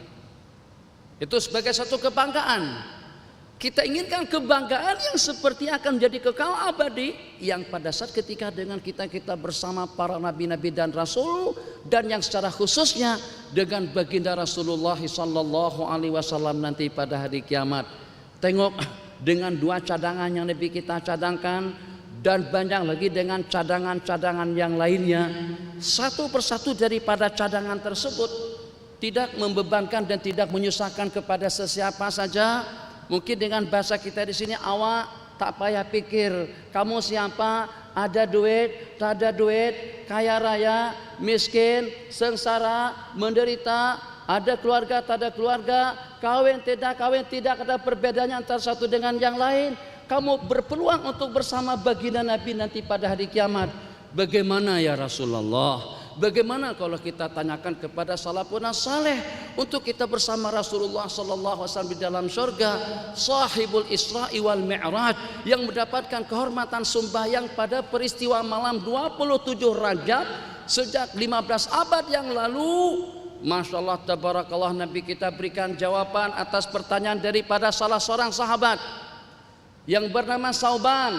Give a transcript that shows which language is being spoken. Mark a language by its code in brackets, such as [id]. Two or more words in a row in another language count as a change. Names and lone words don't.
[ms] Itu sebagai satu kebanggaan. Kita inginkan kebanggaan yang seperti akan menjadi kekal abadi, yang pada saat ketika dengan kita bersama para nabi-nabi dan rasul, dan yang secara khususnya dengan baginda Rasulullah [ar] صلى الله عليه وسلم [ms] nanti pada hari kiamat. Tengok, dengan 2 cadangan yang Nabi kita cadangkan dan banyak lagi dengan cadangan-cadangan yang lainnya, satu persatu daripada cadangan tersebut tidak membebankan dan tidak menyusahkan kepada sesiapa saja. Mungkin dengan bahasa kita di sini, awak tak payah pikir kamu siapa, ada duit, tak ada duit, kaya raya, miskin, sengsara, menderita, ada keluarga, tak ada keluarga, kawin, tidak ada perbedaannya antara satu dengan yang lain. Kamu berpeluang untuk bersama baginda Nabi nanti pada hari kiamat. Bagaimana [ar] يا رسول الله? [ms] Bagaimana kalau kita tanyakan kepada [ar] سلف صالح [ms] untuk kita bersama Rasulullah [ar] صلى الله عليه وسلم [ms] di dalam surga, [ar] صاحب الإسراء والمعراج, [ms] yang mendapatkan kehormatan sembahyang pada peristiwa malam 27 Rajab sejak 15 abad yang lalu. [ar] ما شاء الله تبارك الله, [ms] Nabi kita berikan jawaban atas pertanyaan daripada salah seorang sahabat yang bernama Sauban.